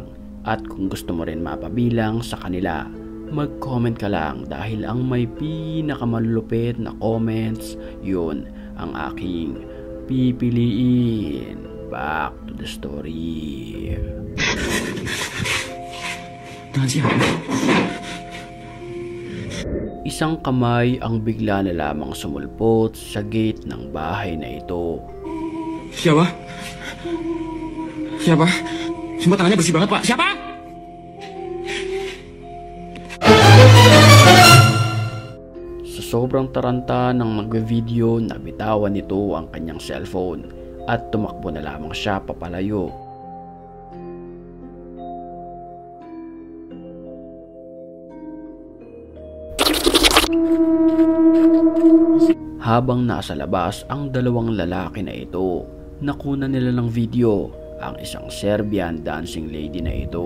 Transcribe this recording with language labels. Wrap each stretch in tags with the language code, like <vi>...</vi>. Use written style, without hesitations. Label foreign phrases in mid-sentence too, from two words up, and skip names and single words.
<tl>At kung gusto mo rin mapabilang sa kanila, mag-comment ka lang dahil ang may pinakamalupit na comments, yun ang aking pipiliin.</tl> <en>Back to the story.</en> <tl>Isang kamay ang bigla na lamang sumulpot sa gate ng bahay na ito.</tl> <id>Siapa? Siapa? Semua tangannya bersih banget, Pak. Siapa?</id> <tl>Sa sobrang taranta ng mag-video, nabitawan nito ang kanyang cellphone at tumakbo na lamang siya papalayo. Habang nasa labas ang dalawang lalaki na ito, nakuna nila ng video ang isang</tl> <en>Serbian dancing lady</en> <tl>na ito.</tl>